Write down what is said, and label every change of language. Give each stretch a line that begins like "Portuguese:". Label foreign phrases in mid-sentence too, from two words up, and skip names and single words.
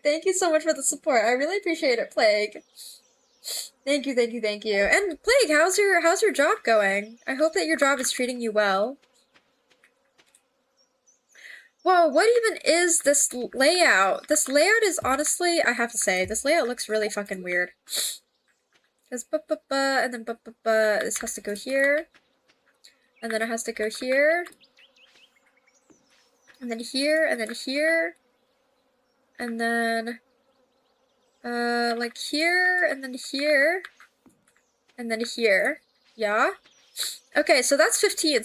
English: Thank you so much for the support. I really appreciate it, Plague. Thank you, thank you, thank you. And Plague, how's your job going? I hope that your job is treating you well. Whoa, what even is this layout? This layout is honestly, I have to say, this layout looks really fucking weird. Because ba-ba-ba, and then ba-ba-ba, this has to go here. And then it has to go here. And then here, and then here. And then, like here, and then here. And then here. Yeah? Okay, so that's 15.